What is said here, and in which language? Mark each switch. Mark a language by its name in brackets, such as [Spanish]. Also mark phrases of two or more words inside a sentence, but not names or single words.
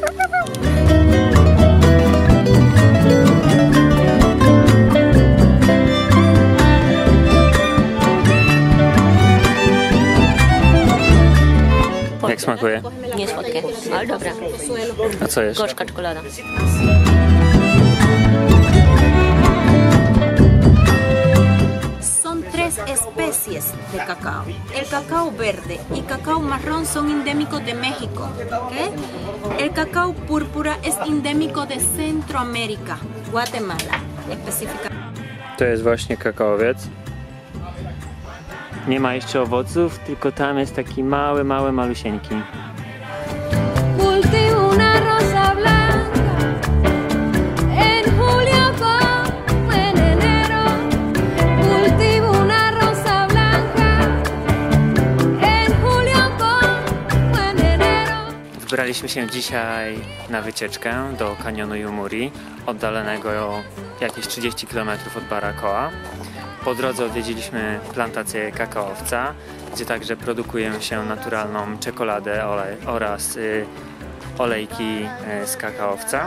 [Polish] Jak smakuje? Nie słodkie, ale dobre. A co jest? Gorzka czekolada. [Spanish] Son tres especies de cacao. El cacao verde y cacao marrón son endémicos de México. ¿Okay? El cacao púrpura es endémico de Centroamérica, Guatemala específicamente. [Polish] To jest właśnie kakaowiec. Nie ma jeszcze owoców, tylko tam jest taki mały, malusieńki. [Spanish] Cultivo una rosa blanca en julio como en enero. Cultivo una rosa blanca en julio como en enero. [Polish] Wybraliśmy się dzisiaj na wycieczkę do kanionu Yumuri, oddalonego jakieś 30 km od Baracoa. Po drodze odwiedziliśmy plantację kakaowca, gdzie także produkuje się naturalną czekoladę oraz olejki z kakaowca.